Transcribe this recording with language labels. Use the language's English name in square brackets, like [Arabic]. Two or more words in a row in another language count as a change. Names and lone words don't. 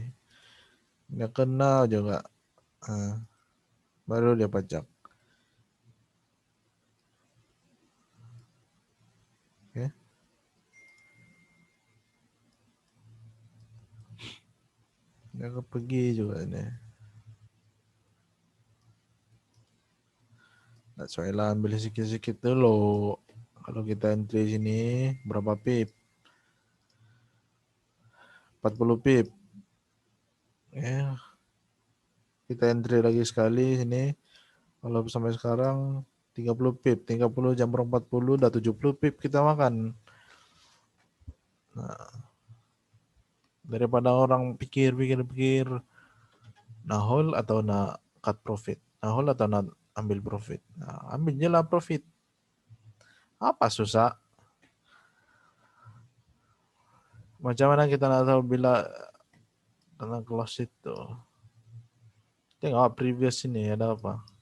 [Malay] Dia kena juga. Baru dia pacak. Oke. Dia pergi juga nih. [English] That's why [Malay] lah ambil sikit-sikit dulu. Kalau kita entry sini berapa pip? 40 pip. Ya. Kita entry lagi sekali sini. Kalau sampai sekarang 30 pip, 30 jam 40 udah 70 pip kita makan. Nah, daripada orang pikir nah hold atau nak [English] cut profit, [Malay] nah hold atau nak ambil profit. Nah, ambil je lah profit. Apa susah? Macam mana kita nak tahu bila kena close itu? Tengok previous ini ada apa?